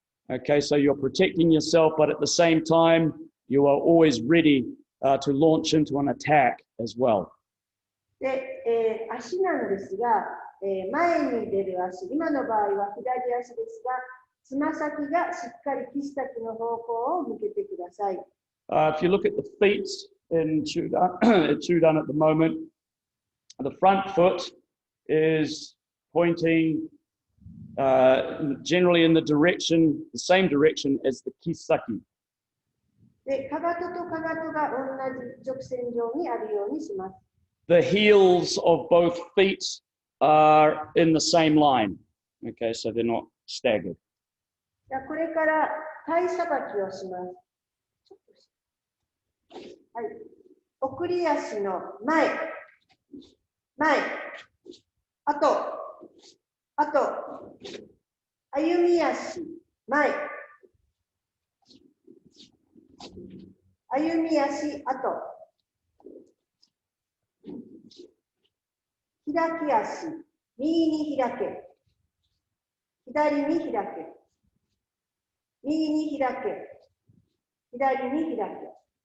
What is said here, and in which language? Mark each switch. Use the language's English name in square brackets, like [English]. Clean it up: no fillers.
[English] Okay, so you're protecting yourself, but at the same time, you are always ready to launch into an attack as well. [Japanese] で、足なんですが、前に出る足、今の場合は左足ですが、つま先がしっかり岸先の方向を向けてください。 [English] If you look at the feet in Chudan at the moment, the front foot is pointing generally in the same direction as the kisaki. [Japanese] で、かかととかかとが同じ直線上にあるようにします。 [English] The heels of both feet are in the same line. Okay, so they're not staggered. [Japanese] これから体さばきをします。はい、送り足の前、あと、歩み足、前、歩み足、あと、開き足、右に開け、左に開け、右に開け、左に開け。